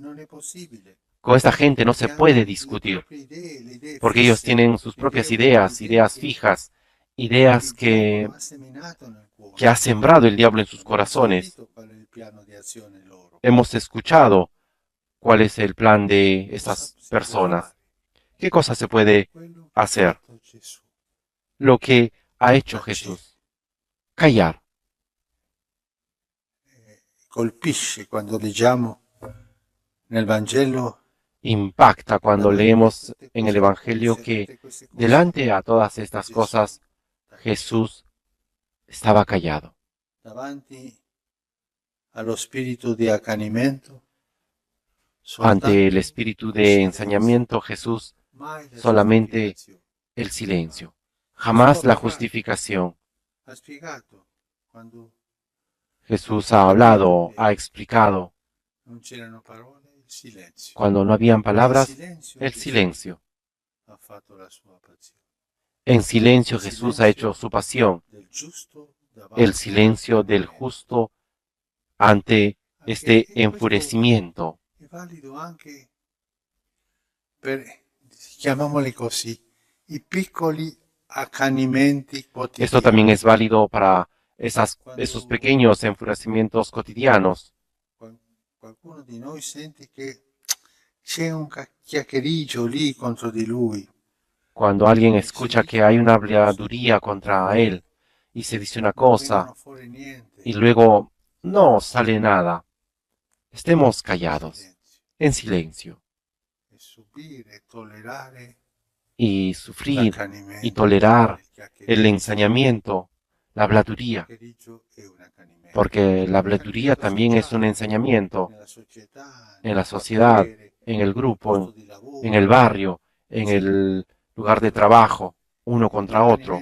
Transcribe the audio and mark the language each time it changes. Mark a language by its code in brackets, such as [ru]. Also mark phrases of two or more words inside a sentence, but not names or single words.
[es] Con esta gente no se puede discutir, porque ellos tienen sus propias ideas, ideas fijas, ideas que ha sembrado el diablo en sus corazones. Hemos escuchado cuál es el plan de estas personas. ¿Qué cosa se puede hacer? Lo que ha hecho Jesús. Callar. [it] Colpisce quando leggiamo nel Vangelo. [es] Impacta cuando leemos en el Evangelio que delante a todas estas cosas Jesús estaba callado. [it] Davanti allo spirito di accanimento. [es] Ante el espíritu de ensañamiento, Jesús solamente el silencio, jamás la justificación. Jesús ha hablado, ha explicado. Cuando no habían palabras, el silencio. En silencio Jesús ha hecho su pasión, el silencio del justo ante este enfurecimiento. [it] Chiamiamoli così, i piccoli accanimenti quotidiani. [es] Esto también es válido para esos pequeños enfurecimientos cotidianos. [it] Qualcuno di noi sente che c'è un chiacchiericcio lì contro di lui. [es] Cuando alguien escucha que hay una habladuría contra él y se dice una cosa y luego no sale nada, estemos callados, en silencio. Y sufrir y tolerar el ensañamiento, la habladuría, porque la habladuría también es un ensañamiento en la sociedad, en el grupo, en el barrio, en el lugar de trabajo, uno contra otro.